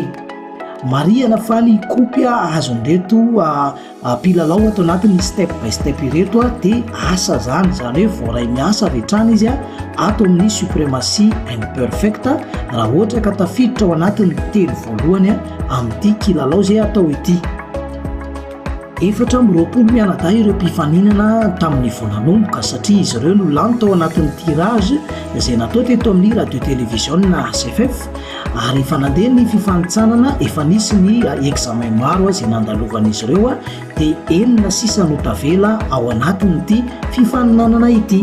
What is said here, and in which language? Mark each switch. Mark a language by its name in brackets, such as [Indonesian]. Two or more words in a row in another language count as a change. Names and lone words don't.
[Malagasy] Marihana fa ny kopy azon'ireto mpilalao atao anatin'ny step by step ireto dia asa zany hoe voaray miasa rehetrany izy ato amin'ny supremacie imperfect raha ohatra ka tafiditra ao anatin'ny telo voalohany amin'ity kilalao izay atao ity. 420 mianadahy ireo mpifaninana tamin'ny voananomboka satria izy ireo no lany tao anatin'ny tirage izay natao teto amin'ny radio televisionna ACFF ary efa nandeha ny fifanitsanana efa nisy ny examen maro izay nandalovan'izy ireo dia enina sisa no tavela ao anatin'ity fifaninanana ity.